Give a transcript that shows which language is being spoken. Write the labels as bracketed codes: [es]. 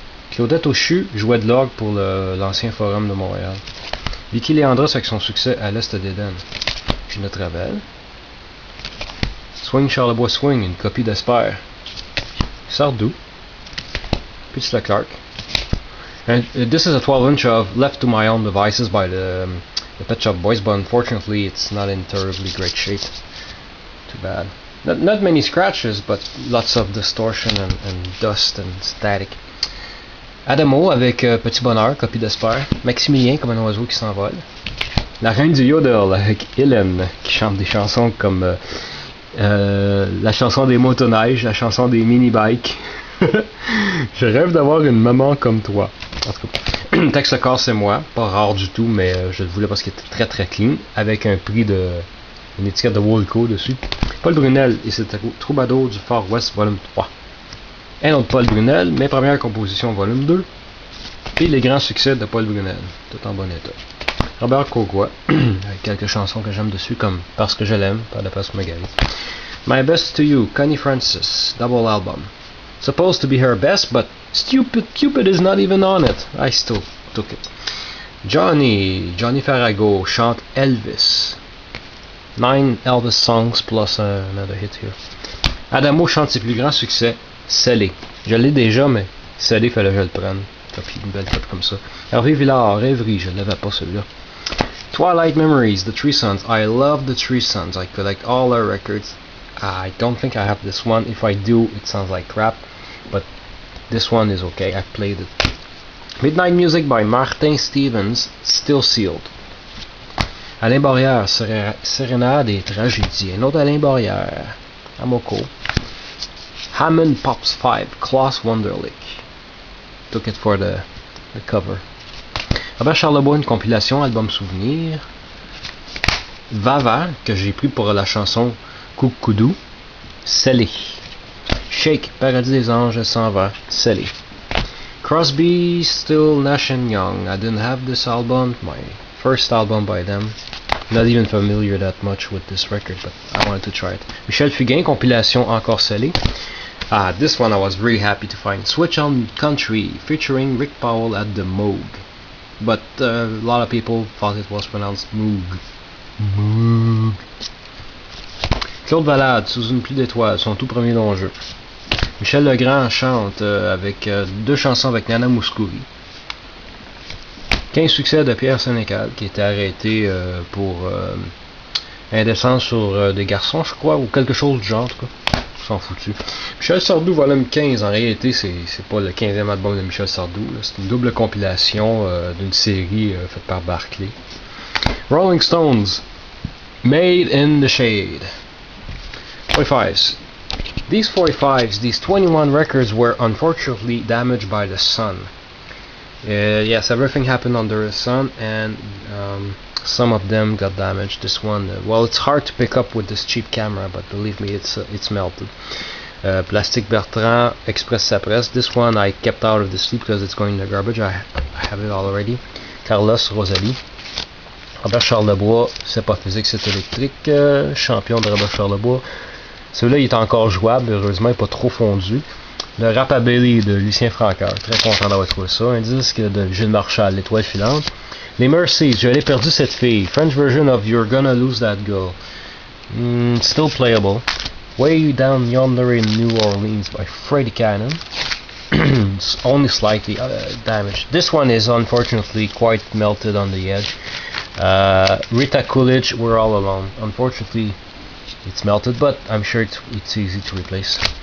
[fr] Claudette Auchu jouait de l'orgue pour l'ancien Forum de Montréal. Vicky Léandros avec son succès à l'Est d'Éden. Ginette Ravel. Swing Charlebois Swing, une copie d'Esper. Sardou. Pitch Leclerc. [en] And this is a 12-inch of Left to My Own Devices by the Pet Shop Boys, but unfortunately it's not in terribly great shape. Too bad. Not many scratches, but lots of distortion and dust and static. [fr] Adamo avec Petit Bonheur, copie d'Esper. Maximilien comme un oiseau qui s'envole. La Reine du Yodel avec Hélène qui chante des chansons comme la chanson des motoneiges, la chanson des mini-bikes. Je rêve d'avoir une maman comme toi. En tout cas, Texte le corps c'est moi, pas rare du tout, mais je le voulais parce qu'il était très très clean, avec un prix une étiquette de Woolco dessus. Paul Brunel et ses Troubadours du Far West, volume 3. Un autre Paul Brunel, mes premières compositions, volume 2. Et les grands succès de Paul Brunel, tout en bon état. Robert Cogua, avec quelques chansons que j'aime dessus, comme Parce que je l'aime, par la Pascal Magali. [en] My Best to You, Connie Francis, double album. Supposed to be her best, but Stupid Cupid is not even on it. I still took it. Johnny Farago chante Elvis. 9 Elvis songs plus another hit here. [fr] Adamo chante ses plus grands succès, Scellé. Je l'ai déjà, mais Scellé, fallait que je le prenne. Une belle copie comme ça. Hervé Villard, Rêverie, je ne l'avais pas celui-là. [en] Twilight Memories, The Three Sons. I love The Three Sons. I collect all their records. I don't think I have this one. If I do, it sounds like crap. But this one is okay. I've played it. Midnight Music by Martin Stevens, still sealed. [fr] Alain Borrière, Sérénade et Tragédie. Un autre Alain Borrière. Amoko. [en] Hammond Pops 5, Klaus Wunderlich. Took it for the cover. [fr] Robert Charlebois, une compilation, album souvenir. Vava, que j'ai pris pour la chanson Coucoudou, Scellé. Shake, Paradis des Anges, s'en va, Scellé. [en] Crosby, Still, Nash & Young. I didn't have this album, my first album by them. Not even familiar that much with this record, but I wanted to try it. Michel Fugain, [fr] compilation, encore Scellé. [en] This one I was really happy to find. Switch on Country, featuring Rick Powell at the Moog. But a lot of people thought it was pronounced Moog. Moog. [fr] Claude Valade, Sous une pluie d'étoiles, son tout premier long jeu. Michel Legrand chante avec 2 chansons avec Nana Mouskouri. 15 succès de Pierre Sénécal, qui était arrêté pour indécence sur des garçons, je crois, ou quelque chose du genre, en tout cas. S'en foutu. Michel Sardou, volume 15, en réalité, c'est pas le 15e album de Michel Sardou, c'est une double compilation d'une série faite par Barclay. [en] Rolling Stones, Made in the Shade. 45s. These 45s, these 21 records were unfortunately damaged by the sun. Yes, everything happened under the sun, and some of them got damaged. This one, well, it's hard to pick up with this cheap camera, but believe me, it's melted. Plastic Bertrand, Express Sapresse. This one I kept out of the sleep because it's going in the garbage. I have it already. Carlos Rosalie. [fr] Robert Charlebois, c'est pas physique, c'est électrique. Champion de Robert Charlebois. Celui-là, il est encore jouable, heureusement, il n'est pas trop fondu. Le Rapabilly de Lucien Francoeur, très content d'avoir trouvé ça. Un disque de Gilles Marchal, L'Étoile filante. Les Mercies, Je l'ai perdu cette fille. [en] French version of You're Gonna Lose That Girl. Still playable. Way Down Yonder in New Orleans by Freddie Cannon. only slightly damaged. This one is unfortunately quite melted on the edge. Rita Coolidge, We're All Alone. Unfortunately, it's melted, but I'm sure it's easy to replace.